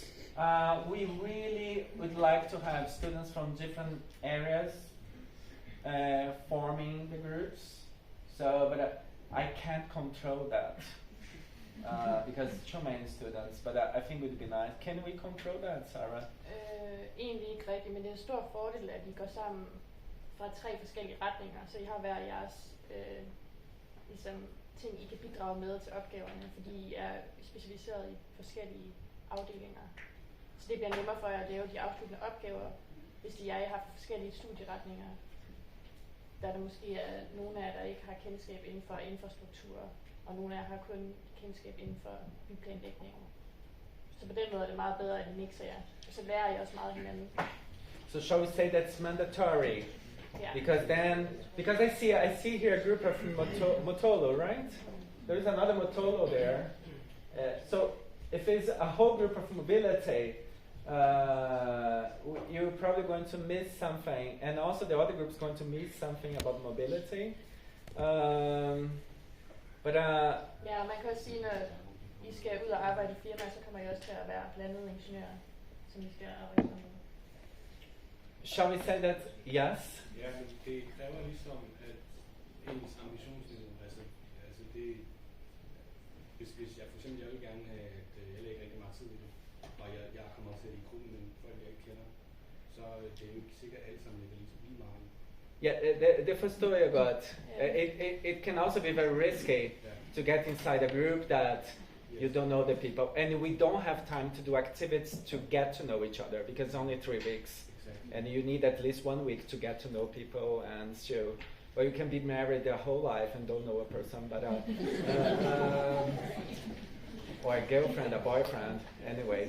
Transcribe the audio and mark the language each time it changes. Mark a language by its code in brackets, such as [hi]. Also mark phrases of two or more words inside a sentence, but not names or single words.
[en] We really would like to have students from different areas forming the groups. So, but I can't control that because too many students. But I think it would be nice. Can we control that, Sarah? [da] Egentlig ikke rigtigt, men det er en stor fordel, at I går sammen fra 3 forskellige retninger, så I har hver jeres ligesom, ting, I kan bidrage med til opgaverne, fordi I er specialiseret i forskellige afdelinger. Så det bliver nemmere for jer at lave de afsluttende opgaver, hvis I har forskellige studieretninger. Der måske er nogle af jer, der ikke har kendskab inden for infrastruktur, og nogle af jer har kun kendskab inden for byplanlægning. Så på den måde er det meget bedre, at I mixer jer. Og så lærer I også meget hinanden. [en] So shall we say that's mandatory? Yeah. Because I see here a group of Motolo, right? There is another Motolo there. So if it's a whole group of mobility, you're probably going to miss something, and also the other group's going to miss something about mobility. [da] Ja, man kan også sige, når I skal ud og arbejde i firma, så kommer I også til at være blandede ingeniører, som I skal arbejde sammen med. [en] Shall we say that yes? [da] Ja, men det kræver ligesom, at ens ambitionsniveau, altså det, hvis jeg for eksempel, jeg vil gerne have, at jeg lægger rigtig meget tid i det, og jeg kommer til i gruppen med folk, jeg ikke kender, så det er jo ikke sikkert alle sammen lægger lige meget. Yeah, det forstår jeg godt. [en] It can also be very risky to get inside a group that you don't know the people, and we don't have time to do activities to get to know each other because it's only 3 weeks. And you need at least 1 week to get to know people, and so, well, you can be married their whole life and don't know a person, but or a girlfriend, a boyfriend, anyway.